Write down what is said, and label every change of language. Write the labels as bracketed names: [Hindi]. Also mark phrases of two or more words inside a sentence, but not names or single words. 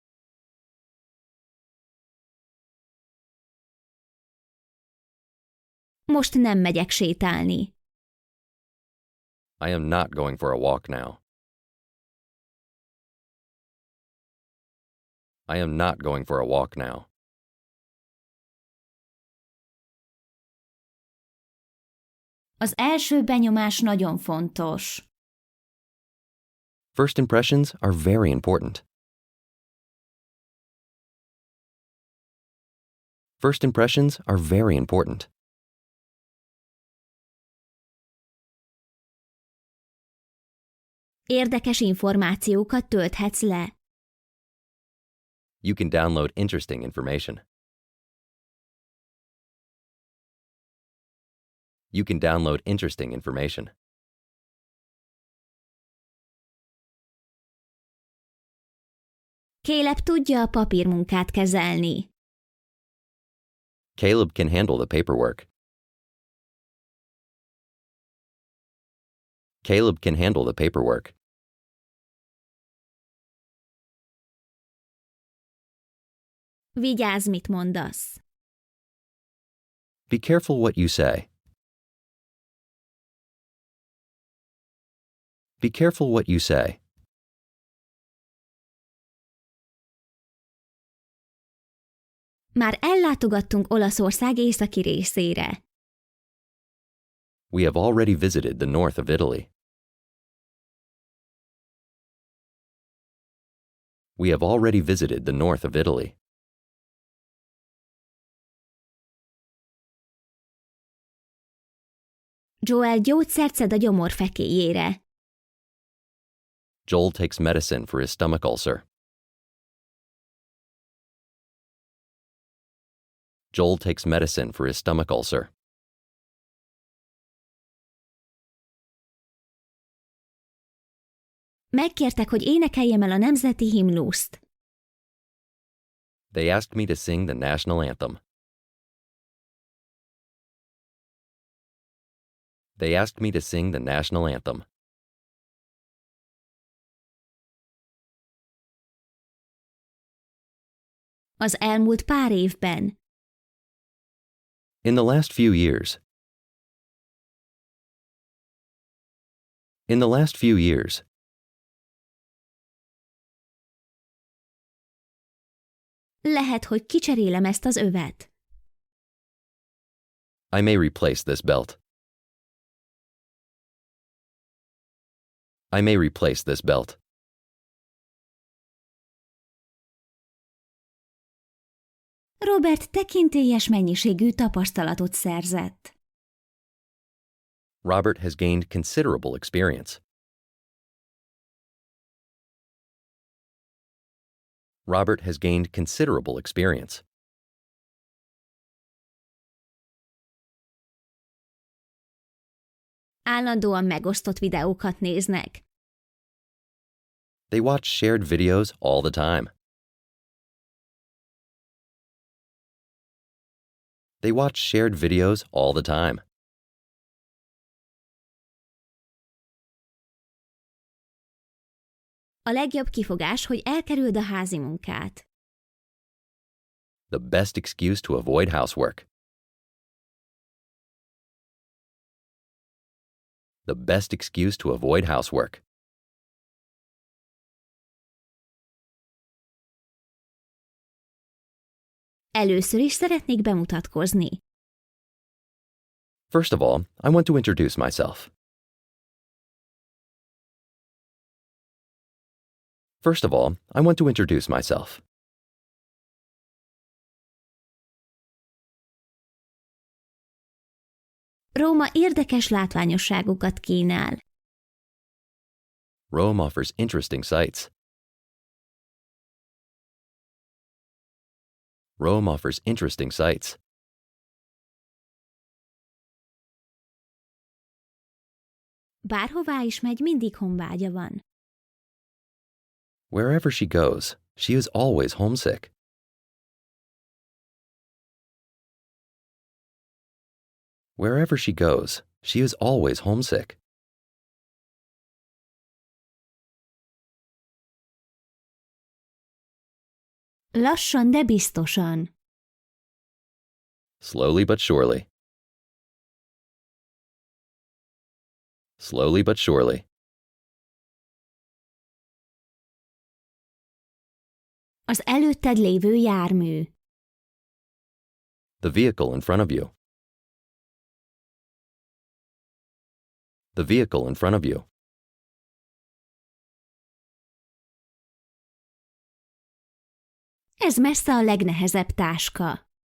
[Hungarian] Most nem megyek sétálni. [English] I am not going for a walk now. I am not going for a walk now. [Hungarian] Az első benyomás nagyon fontos. [English] First impressions are very important. First impressions are very important. [Hungarian] Érdekes információkat tölthetsz le. [English] You can download interesting information. You can download interesting information. [Hungarian] Caleb tudja a papírmunkát kezelni. [English] Caleb can handle the paperwork. Caleb can handle the paperwork. [Hungarian] Vigyázz, mit mondasz. [English] Be careful what you say. Be careful what you say. [Hungarian] Már ellátogattunk Olaszország északi részére. [English] We have already visited the north of Italy. We have already visited the north of Italy. [Hungarian] Joel gyógyszert szed a gyomorfekélyére. [English] Joel takes medicine for his stomach ulcer. Joel takes medicine for his stomach ulcer. [Hungarian] Megkértek, hogy énekeljem el a nemzeti himnuszt. [English] They asked me to sing the national anthem. They asked me to sing the national anthem. [Hungarian] Az elmúlt pár évben. [English] In the last few years. In the last few years. [Hungarian] Lehet, hogy kicserélem ezt az övet. [English] I may replace this belt. I may replace this belt. [Hungarian] Robert tekintélyes mennyiségű tapasztalatot szerzett. [English] Robert has gained considerable experience. Robert has gained considerable experience. [Hungarian] Állandóan megosztott videókat néznek. [English] They watch shared videos all the time. They watch shared videos all the time. [Hungarian] A legjobb kifogás, hogy elkerüld a házi munkát. [English] The best excuse to avoid housework. The best excuse to avoid housework. [Hungarian] Először is szeretnék bemutatkozni. [English] First of all, I want to introduce myself. First of all, I want to introduce myself. [Hungarian] Róma érdekes látványosságokat kínál. [English] Rome offers interesting sights. Rome offers interesting sights. [Hungarian] Bárhová is megy, mindig honvágya van. [English] Wherever she goes, she is always homesick. Wherever she goes, she is always homesick. [Hungarian] Lassan, de biztosan. [English] Slowly but surely. Slowly but surely. [Hungarian] Az előtted lévő jármű. [English] The vehicle in front of you. The vehicle in front of you. [Hungarian] Ez messze a legnehezebb táska.